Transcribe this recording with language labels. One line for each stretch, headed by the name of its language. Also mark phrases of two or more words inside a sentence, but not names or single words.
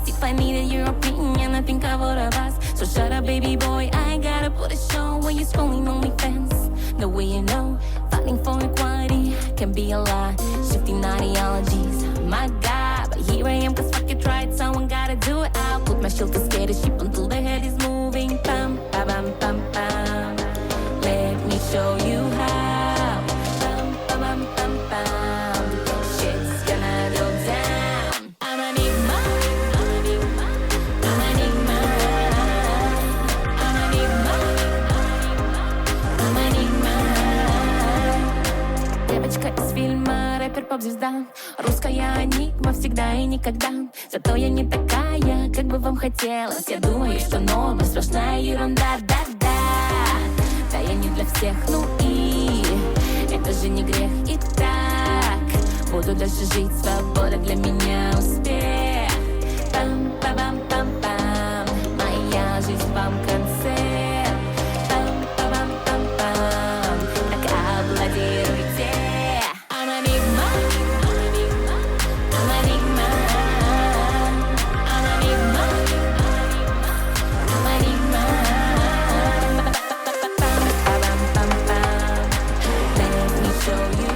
English: If I needed your opinion, I think I would have asked. So shut up, baby boy, I gotta put a show when you're scrolling OnlyFans. The way you know, fighting for equality can be a lie. Shifting ideologies, my God. But here I am, cause fuck it, tried, someone gotta do it. I'll put my shield to scare the sheep until the head is moving. Bam, ba bam, bam, bam. Let me show you how. Bam, ba bam, bam, bam. Shit's gonna go down. I'm an enigma. I'm an enigma. I'm an enigma. I'm an enigma. I'm an enigma.
Russian: Девочка из фильма, рэпер, поп-звезда. Русская энигма всегда и никогда. Зато я не такая, как бы вам хотелось. Я думаю, что норма сплошная ерунда. Да-да, да я не для всех, ну и это же не грех. И так буду дальше жить, свобода для меня успех. Пам-па-бам-пам-пам, моя жизнь вам концерт. Пам-па-бам-пам-пам, так аплодируйте.
English: I'm an enigma. I'm an enigma. I'm an enigma. I'm an enigma. Let me show you.